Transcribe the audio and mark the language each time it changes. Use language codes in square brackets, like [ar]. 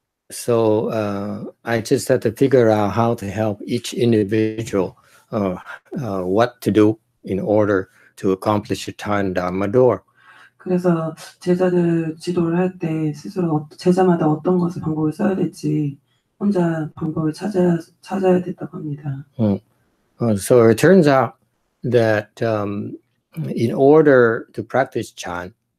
[en] So I just had to figure out how to help each individual what to do in order to accomplish a dharma door. [ko] 그래서 제자들 지도를 할 때 스스로 제자마다 어떤 것을 방법을 써야 될지 혼자 방법을 찾아야 됐다고 합니다. [en] So it turns out that in order to practice chan,